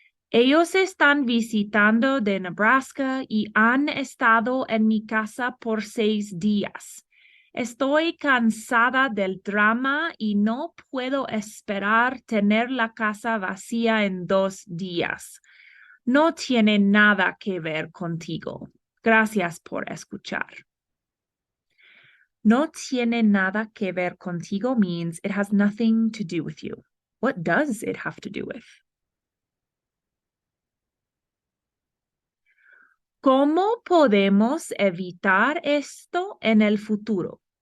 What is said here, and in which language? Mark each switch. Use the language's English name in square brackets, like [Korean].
[Spanish] Ellos están visitando de Nebraska y han estado en mi casa por 6 días. Estoy cansada del drama y no puedo esperar tener la casa vacía en 2 días. No tiene nada que ver contigo. Gracias por escuchar. No tiene nada que ver contigo [English] means it has nothing to do with you. What does it have to do with? [Spanish] ¿Cómo podemos evitar esto en el futuro?